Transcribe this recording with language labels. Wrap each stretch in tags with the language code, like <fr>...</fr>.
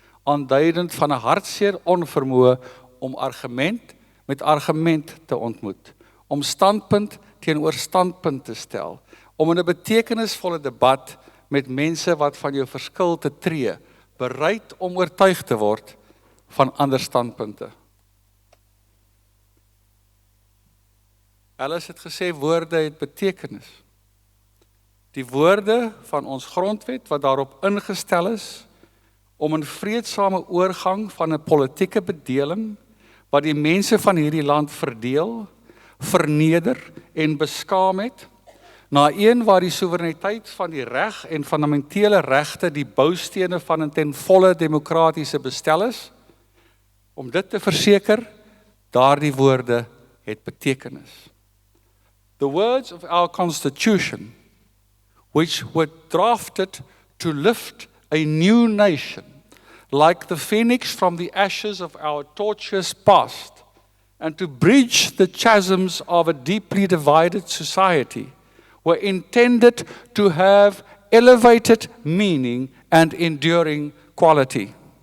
<af>aanduidend van 'n hartseer onvermoë om argument met argument te ontmoet, om standpunt teenoor standpunt te stel, om in 'n betekenisvolle debat met mense wat van jou verskil te tree, bereid om oortuig te word van ander standpunte. Alice het gesê woorde het betekenis. Die woorde van ons grondwet wat daarop ingestel is om 'n vreedsame oorgang van 'n politieke bedeling wat die mense van hierdie land verdeel, verneder en beskaam het, na een waar die soewereiniteit van die reg en fundamentele regte die boustene van 'n ten volle demokratiese bestel is, om dit te verseker, daardie woorde het betekenis.</af> <en>The words of our Constitution, which were drafted to lift a new nation, like the phoenix from the ashes of our tortuous past, and to bridge the chasms of a deeply divided society, were intended to have elevated meaning and enduring quality.</en>